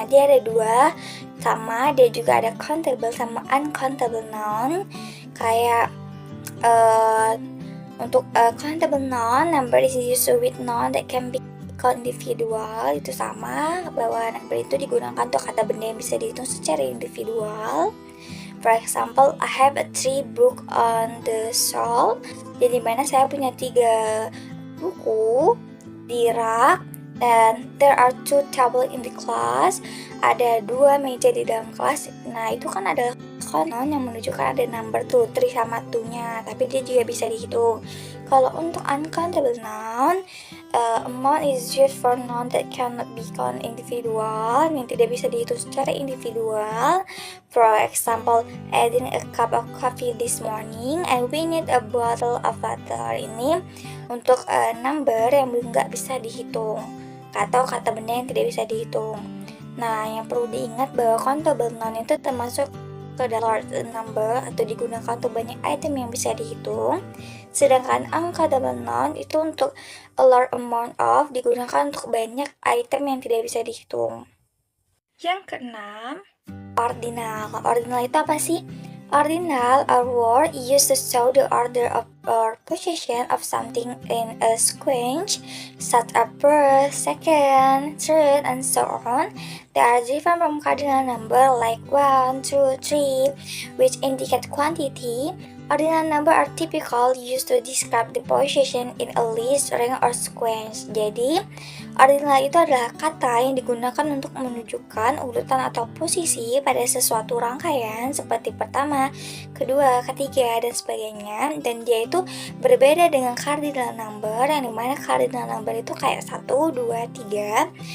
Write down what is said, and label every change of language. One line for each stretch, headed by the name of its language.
Indonesian: Nah, dia ada dua, sama dia juga ada countable sama uncountable noun. Kayak untuk
English: countable noun, number is used with noun that can be called individual.
Indonesian: Itu sama, bahwa number itu digunakan untuk kata benda yang bisa dihitung secara individual.
English: For example, I have a 3 book on the shelf.
Indonesian: Jadi mana saya punya 3 buku di rak.
English: Dan there are 2 tables in the class.
Indonesian: Ada 2 meja di dalam kelas. Nah, itu kan ada noun yang menunjukkan ada number tuh, 3 sama 2-nya. Tapi dia juga bisa dihitung. Kalau untuk
English: uncountable noun, amount is used for noun that cannot be count individual,
Indonesian: yang tidak bisa dihitung secara individual.
English: For example, adding a cup of coffee this morning and we need a bottle of water.
Indonesian: Ini untuk number yang nggak bisa dihitung atau kata benda yang tidak bisa dihitung. Nah, yang perlu diingat bahwa countable noun itu termasuk ke dalam large number atau digunakan untuk banyak item yang bisa dihitung. Sedangkan uncountable noun itu untuk
English: a large amount of,
Indonesian: digunakan untuk banyak item yang tidak bisa dihitung. Yang keenam, ordinal. Ordinal itu apa sih?
English: Ordinal are word used to show the order of or position of something in a sequence, such as first, second, third, and so on. They are different from cardinal number like 1, 2, 3, which indicate quantity. Ordinal number are typical used to describe the position in a list, rank, or sequence.
Indonesian: Jadi, ordinal itu adalah kata yang digunakan untuk menunjukkan urutan atau posisi pada sesuatu rangkaian seperti pertama, kedua, ketiga, dan sebagainya. Dan dia itu berbeda dengan cardinal number, yang dimana cardinal number itu kayak 1, 2, 3.